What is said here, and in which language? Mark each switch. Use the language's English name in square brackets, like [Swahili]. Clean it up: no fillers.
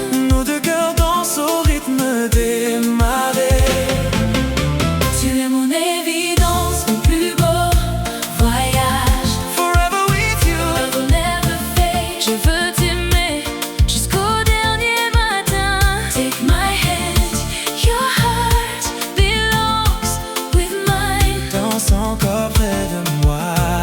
[French] Nos deux cœurs dansent au rythme des marées. Tu es mon évidence, mon plus beau voyage. [English] Forever with you. Love will never fade. [French] Je veux t'aimer jusqu'au dernier matin. [English] Take my hand, your heart belongs with mine. [French] Danse encore près de moi.